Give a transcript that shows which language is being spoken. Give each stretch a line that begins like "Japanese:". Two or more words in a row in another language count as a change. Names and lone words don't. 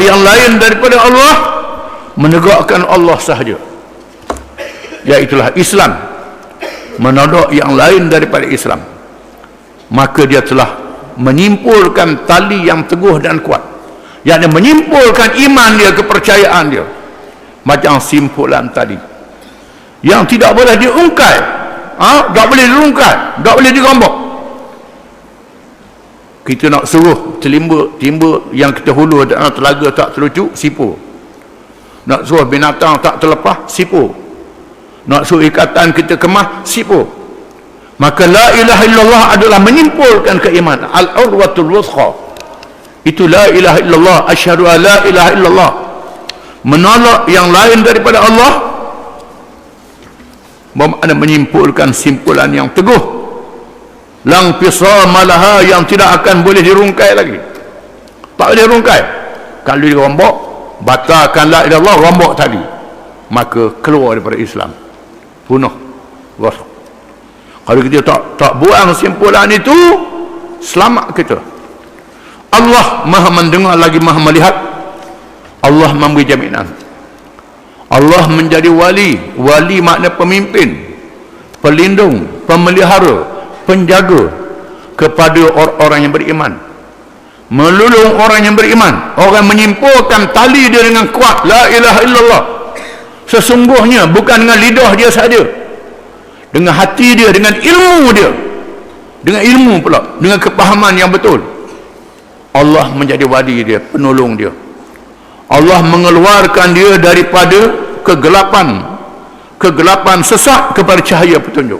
Malay: yang lain daripada Allah, menegakkan Allah sahaja, iaitulah Islam, menolak yang lain daripada Islam, maka dia telah menyimpulkan tali yang teguh dan kuat, yang menyimpulkan iman dia, kepercayaan dia, macam simpulan tadi yang tidak boleh diungkai, tak boleh dirungkai, tak boleh dirombak. Kita nak suruh timba yang kita hulu dalam telaga tak terlucuk, sipu. Nak suruh binatang tak terlepas, sipu. Nak suruh ikatan kita kemah, sipu. Maka
Arabic: لا إله إلا الله
Malay: adalah menyimpulkan keimanan,
Arabic: العروة الوثقى. Itu لا إله إلا الله، أشهد أن لا إله إلا الله,
Malay: menolak yang lain daripada Allah, bermakna menyimpulkan simpulan yang teguh, lang pisama laha, yang tidak akan boleh dirungkai lagi, tak boleh dirungkai. Kalau dirombak, batalkan
Arabic: لا إله إلا الله,
Malay: rombak tadi, maka keluar daripada Islam, punah. Kalau kita tak buang simpulan itu, selamat kita. Allah maha mendengar lagi maha melihat. Allah memberi jaminan. Allah menjadi wali. Wali makna pemimpin, pelindung, pemelihara, penjaga kepada orang-orang yang beriman, melulung orang yang beriman, orang menyimpulkan tali dia dengan kuat,
Arabic: لا إله إلا الله.
Malay: Sesungguhnya bukan dengan lidah dia saja, dengan hati dia, dengan ilmu dia, dengan ilmu pula, dengan kepahaman yang betul. Allah menjadi wali dia, penolong dia. Allah mengeluarkan dia daripada kegelapan sesat kepada cahaya petunjuk.